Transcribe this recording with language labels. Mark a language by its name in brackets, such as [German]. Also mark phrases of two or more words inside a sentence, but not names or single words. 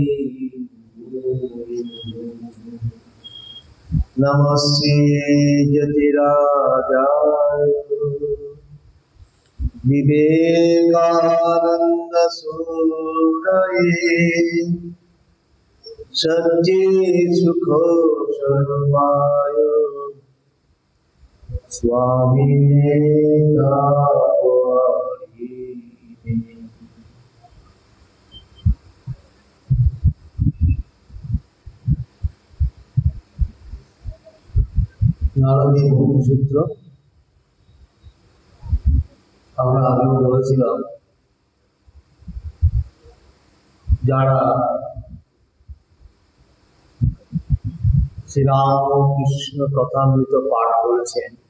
[Sanskrit] नमस्ते यतिराजाय विवेकानंद सूरये सच्चे सुख स्वरूपाय स्वामिने [Bangla] নারদীয় ব্রহ্মসূত্র আমরা আগেও বলেছিলাম, যারা শ্রীরামকৃষ্ণ কথামৃত পাঠ করেছেন